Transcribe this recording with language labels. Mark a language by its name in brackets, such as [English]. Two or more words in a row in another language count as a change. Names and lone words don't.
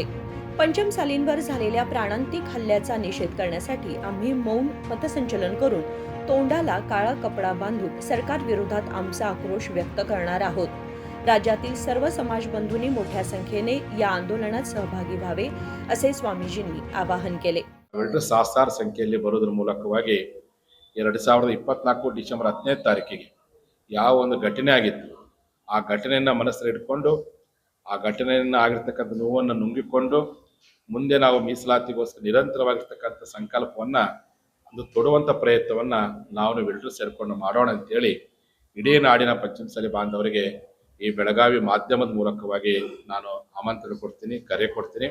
[Marathi] पंचमसालींवर झालेल्या प्राणांतिक हल्ल्याचा निषेध करण्यासाठी आम्ही मौन पथसंचलन करून तोंडाला काळा कपडा बांधून सरकार विरोधात आमचा आक्रोश व्यक्त करणार आहोत. राज्यातील सर्व समाज बंधूंनी मोठ्या संख्येने या आंदोलनात सहभागी व्हावे, असे स्वामीजींनी आवाहन केले. [Kannada] ಸಾವಿರಾರು ಸಂಖ್ಯೆಯಲ್ಲಿ ಬರೋದ್ರ ಮೂಲಕವಾಗಿ 2024 ಡಿಸೆಂಬರ್ 15ನೇ ತಾರೀಕಿಗೆ ಯಾವ ಒಂದು ಘಟನೆ ಆಗಿತ್ತು, ಆ ಘಟನೆಯನ್ನು ಮನಸ್ಸಲ್ಲಿ ಇಟ್ಕೊಂಡು ಆ ಘಟನೆಯನ್ನು ಆಗಿರ್ತಕ್ಕಂಥ ನೋವನ್ನು ನುಂಗಿಕೊಂಡು ಮುಂದೆ ನಾವು ಮೀಸಲಾತಿಗೋಸ್ಕರ ನಿರಂತರವಾಗಿರ್ತಕ್ಕಂಥ ಸಂಕಲ್ಪವನ್ನು ಒಂದು ತೊಡುವಂಥ ಪ್ರಯತ್ನವನ್ನು ನಾವೆಲ್ಲರೂ ಸೇರಿಕೊಂಡು ಮಾಡೋಣ ಅಂತೇಳಿ ಇಡೀ ನಾಡಿನ ಪಂಚಮಸಾಲಿ ಬಾಂಧವರಿಗೆ ಈ ಬೆಳಗಾವಿ ಮಾಧ್ಯಮದ ಮೂಲಕವಾಗಿ ನಾನು ಆಮಂತ್ರಣ ಕೊಡ್ತೀನಿ, ಕರೆ ಕೊಡ್ತೀನಿ.